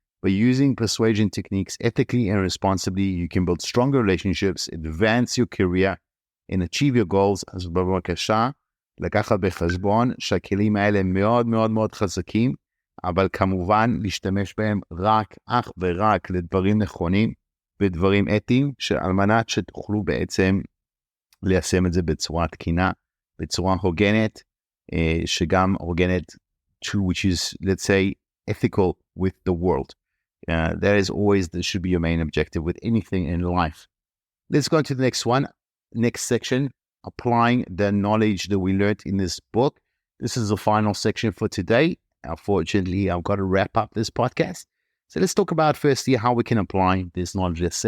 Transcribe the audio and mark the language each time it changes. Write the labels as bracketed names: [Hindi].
[English] By using persuasion techniques ethically and responsibly, you can build stronger relationships, advance your career, and achieve your goals. [Hebrew] אז בבקשה, לקחת בחשבון שהכלים האלה מאוד מאוד מאוד חזקים, אבל כמובן להשתמש בהם אך ורק לדברים נכונים ודברים אתיים, על מנת שתוכלו בעצם ליישם את זה בצורה תקינה, בצורה הוגנת, שגם הוגנת, [English] which is, let's say, ethical with the world. That should be your main objective with anything in life. Let's go to the next section, applying the knowledge that we learned in this book. This is the final section for today. Unfortunately, I've got to wrap up this podcast. So let's talk about firstly how we can apply this knowledge.